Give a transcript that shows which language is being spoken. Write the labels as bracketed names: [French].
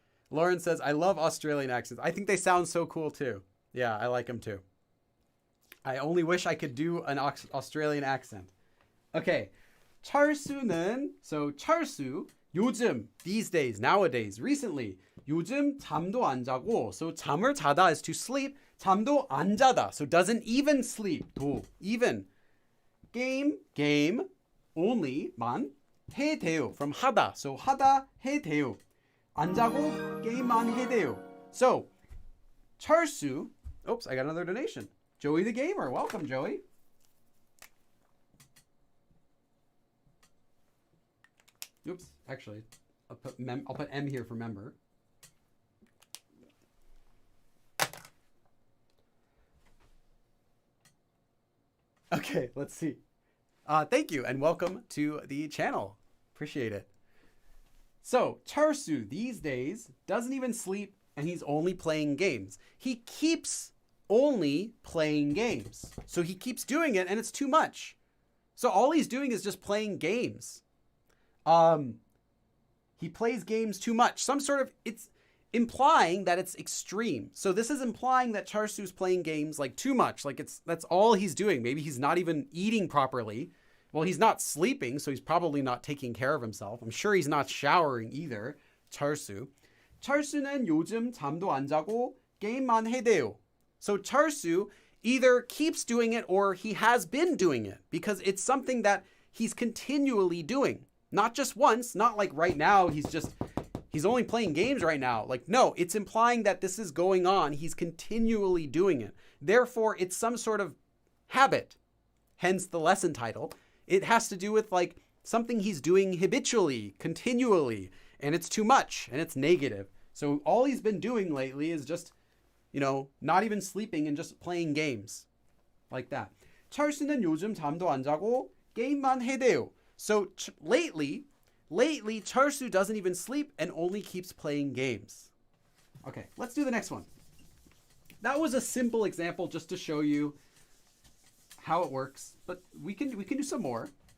[English] Lauren says, I love Australian accents. I think they sound so cool too. Yeah, I like them too. I only wish I could do an Australian accent. Okay. 철수는, so 철수, 요즘, these days, nowadays, recently. [Korean] 요즘 잠도 안 자고, so 잠을 자다 [English] is to sleep. [Korean] 잠도 안 자다, [English] so doesn't even sleep. 도, even. [Korean] game, only, 만, 해대요, from 하다, so 하다, 해대요. 안 자고 게임만 해대요. [English] So, 철수, oops, I got another donation. Joey the Gamer, welcome Joey. Oops, actually, I'll put M here for member. Okay, let's see. Thank you and welcome to the channel. Appreciate it. So, Charsu these days doesn't even sleep and he's only playing games. He keeps only playing games. So he keeps doing it and it's too much. So all he's doing is just playing games. He plays games too much. It's implying that it's extreme. So this is implying that Charsu's playing games like too much. Like that's all he's doing. Maybe he's not even eating properly. Well, he's not sleeping, so he's probably not taking care of himself. I'm sure he's not showering either. [Korean] 철수. 철수는 요즘 잠도 안 자고 게임만 해대요. [English] So 철수 either keeps doing it or he has been doing it because it's something that he's continually doing. Not just once, not like right now, he's only playing games right now. Like, no, it's implying that this is going on. He's continually doing it. Therefore, it's some sort of habit. Hence the lesson title. It has to do with like something he's doing habitually, continually, and it's too much and it's negative. So all he's been doing lately is just, not even sleeping and just playing games like that. [Korean] 철수는 요즘 잠도 안 자고 게임만 해대요. [English] So lately, 철수 doesn't even sleep and only keeps playing games. Okay, let's do the next one. That was a simple example just to show you how it works, but we can do some more.